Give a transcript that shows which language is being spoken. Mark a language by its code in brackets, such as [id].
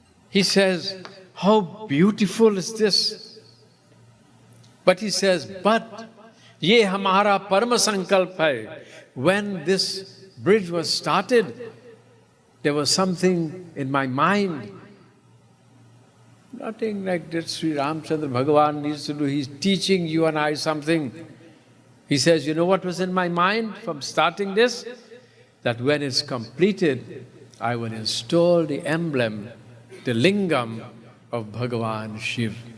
[en] He says, how beautiful is this? But he says, but [hi] ये हमारा परम संकल्प है. [en] When this bridge was started, there was something in my mind. Nothing like that Sri Ramchandra Bhagavan needs to do. He's teaching you and I something. He says, you know what was in my mind from starting this? That when it's completed, I will install the emblem, the lingam of Bhagavan Shiv.